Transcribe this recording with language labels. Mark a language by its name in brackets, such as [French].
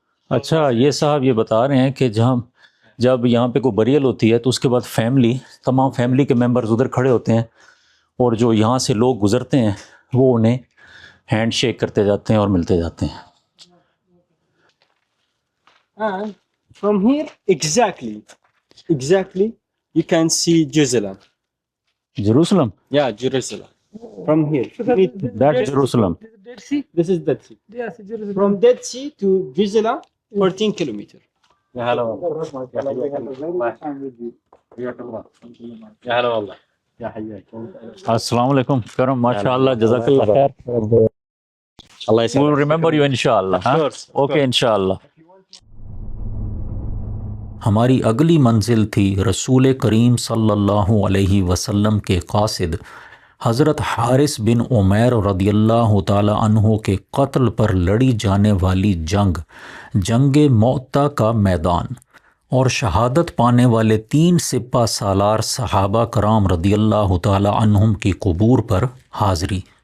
[Urdu] اچھا, یہ صاحب یہ بتا رہے ہیں کہ جب یہاں پہ کوئی بریل ہوتی ہے تو اس کے بعد تمام فیملی کے ممبرز ادھر کھڑے ہوتے ہیں اور جو یہاں سے لوگ گزرتے ہیں وہ انہیں ہینڈ شیک کرتے جاتے ہیں اور ملتے جاتے ہیں. [English] And from here exactly you can see Jerusalem. Jerusalem? Yeah, Jerusalem. From here. That's Jerusalem. Dead Sea. This is Dead Sea. Yes, Jerusalem. From Dead Sea to Jerusalem 14 kilometers. [Arabic] Ya hala wallah. Ya hala wallah. Ya hayyak. [Urdu] السلام علیکم. کرم ماشاء اللہ, جزاک اللہ خیر. [English] Allah We will remember you inshallah. Okay, inshallah. [Urdu] ہماری اگلی منزل تھی رسول کریم صلی اللہ علیہ وسلم کے قاصد حضرت حارث بن عمیر رضی اللہ تعالی عنہ کے قتل پر لڑی جانے والی جنگ موطا کا میدان اور شہادت پانے والے 3 سپہ سالار صحابہ کرام رضی اللہ تعالی عنہم کی قبور پر حاضری.